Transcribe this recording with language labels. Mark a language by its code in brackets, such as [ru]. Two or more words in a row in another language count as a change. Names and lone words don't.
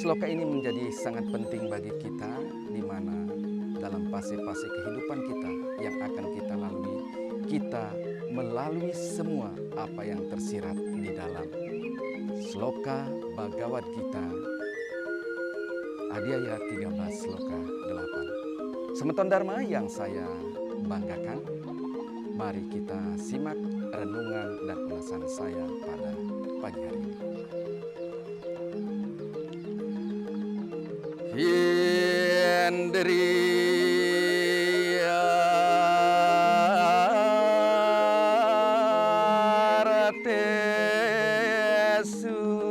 [id] Sloka ini menjadi sangat penting bagi kita, di mana dalam fase-fase kehidupan kita yang akan kita lalui, kita melalui semua apa yang tersirat di dalam Sloka Bhagavad Gita Adhyaya 13 Sloka 8. Semeton Dharma yang saya banggakan, mari kita simak renungan dan ulasan saya pada pagi hari ini. [sa] Indriya ratesu